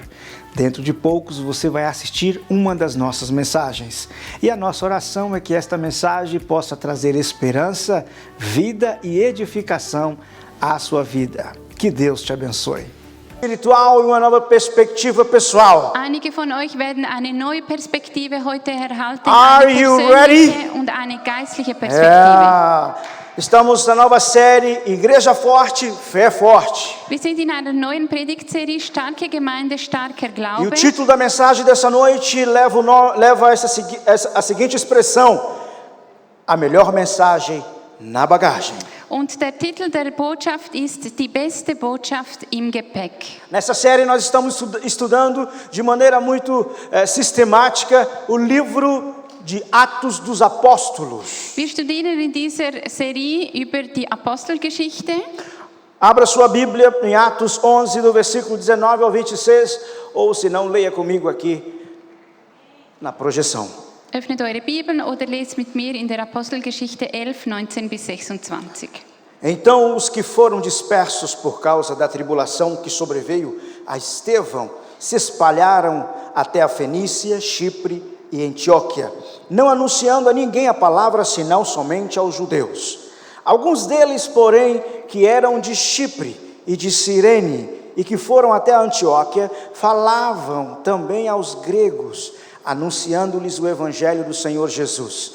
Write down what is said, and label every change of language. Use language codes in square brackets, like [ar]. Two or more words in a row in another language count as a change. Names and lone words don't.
[pt] Dentro de poucos você vai assistir uma das nossas mensagens. E a nossa oração é que esta mensagem possa trazer esperança, vida e edificação à sua vida. Que Deus te abençoe. Espiritual e uma nova perspectiva pessoal. [de] Einige von euch werden eine neue Perspektive heute erhalten, Are eine you persönliche und eine geistliche Perspektive. [pt] Estamos na nova série Igreja Forte, Fé Forte. [de] Wir sind in einer neuen Predigtserie Starke Gemeinde, starker [pt] E o [de] Glaube. [pt] título da mensagem dessa noite leva a seguinte expressão: a melhor mensagem na bagagem. [de] Und der Titel der Botschaft ist Die beste Botschaft im Gepäck. [pt] Nessa série nós estamos estudando de maneira muito sistemática o livro de Atos dos Apóstolos. [de] Wir studieren in dieser Serie über die Apostelgeschichte. [pt] Abra sua Bíblia em Atos 11, do versículo 19 ao 26, ou se não, leia comigo aqui na projeção. [de] Öffnet eure Bibeln oder lest mit mir in der Apostelgeschichte 11, 19 bis 26. [pt] Então os que foram dispersos por causa da tribulação que sobreveio a Estevão se espalharam até a Fenícia, Chipre e Antioquia, não anunciando a ninguém a palavra senão somente aos judeus. Alguns deles, porém, que eram de Chipre e de Cirene e que foram até a Antioquia, falavam também aos gregos, anunciando-lhes o evangelho do Senhor Jesus.